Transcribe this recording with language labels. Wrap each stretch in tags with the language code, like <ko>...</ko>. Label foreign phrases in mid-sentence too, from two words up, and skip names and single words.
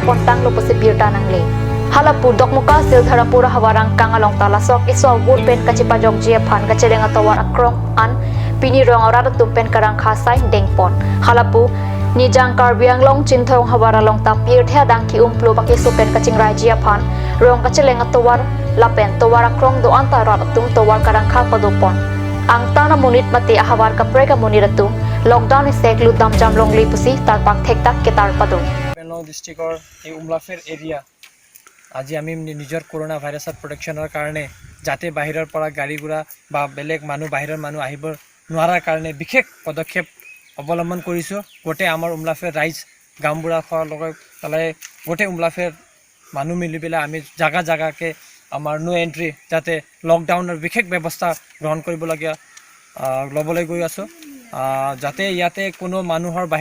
<mjw>pontang lo pose birta nangle halapu dokmuka sildhara pura hawarang kangalong talasok iso wood pen kachipajok jia phan ka chiling atawar akrong an pini rong arat tumpen karang khasai dengpon halapu nijang Karbi Anglong chinthong hawaralong ta pir thya dangki umplo baki supen kaching rajia phan rong ka chiling atawar lapen towar akrong do anta rat tum towar karang kha padopon ang tana munit mate ahawar ka prega muniratum lockdown isek ludam jamlong lipusi tarpak thekta ketar pado</mjw> <as>Penlong districtor এই উমলাফেৰ এৰিয়া আজি আমি নিজৰ কৰোনা ভাইৰাছৰ প্ৰটেকশ্যনৰ কাৰণে যাতে বাহিৰৰ পৰা গাড়ী গুৰা বা বেলেগ মানুহ বাহিৰৰ মানুহ আহিব নোৱাৰাৰ কাৰণে বিশেষ পদক্ষেপ অৱলম্বন কৰিছোঁ গোটেই আমাৰ উমলাফেৰ ৰাইজ গামবুঢ়া খোৱাৰ লগে পেলাই গোটেই উমলাফেৰ মানুহ মিলি পেলাই আমি জাগা জাগাকে আমাৰ</as> <en>no entry</en> <as>যাতে লকডাউনৰ বিশেষ ব্যৱস্থা গ্ৰহণ কৰিবলগীয়া ল'বলৈ গৈ আছোঁ যাতে ইয়াতে কোনো মানুহৰ</as>